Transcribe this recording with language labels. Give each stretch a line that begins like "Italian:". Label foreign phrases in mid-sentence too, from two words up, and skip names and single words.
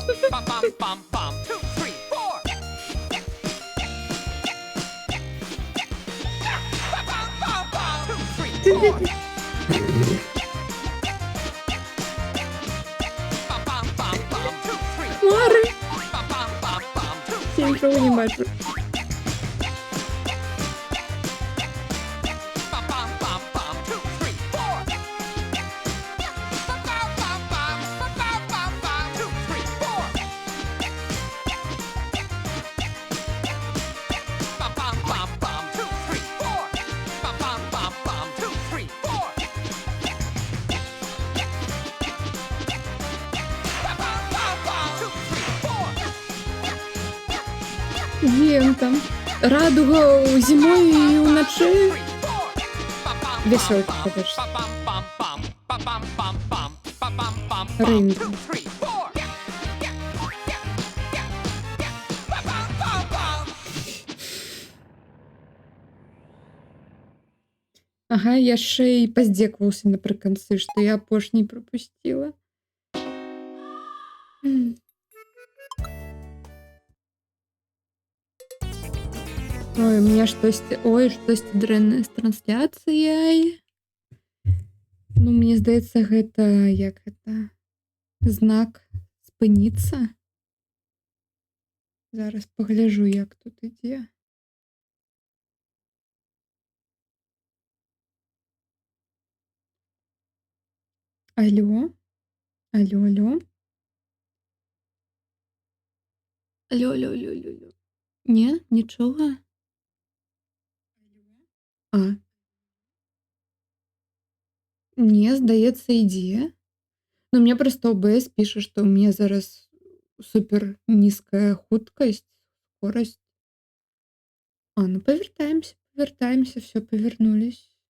Ukrainian: Ba bum bum bum. 2, 3, 4. Ba bum bum bum. 2, 3, 4. Ba bum bum bum. 2, 3, 4. Хмари! Ba bum bum bum. 2, Я 3, нічого не 4. бачу. Ba bum bum bum. 2, 3, 4. Ba bum bum bum. Ba bum bum bum. 2, 3, 4. Ba bum bum bum. 2, 3, 4. Ba bum bum bum. 2, 3, 4. Ba bum bum bum. 2, 3, 4. Є він там. Радуга зимою і вночі. Веселка, конечно. Рейнбо.
Belarusian: Ага, я ще й поздзекаваўся напрыканцы, што я апошні пропусціла. Ой,
Russian: у меня
Belarusian: штосьці дрэннае з трансляцыяй. Ну, мне здаецца, гэта як гэта знак спыніцца. Зараз пагляджу, як тут ідзе. Алло? Алло, алло? Алло, алло, алло, алло, алло. Не, нічога? А. Не, здаецца, ідзе. Ну, мне проста ОБС піша, што ў мяне зараз супер нізкая хуткасць, скорасць. А, ну павяртаемся, все, павярнулись.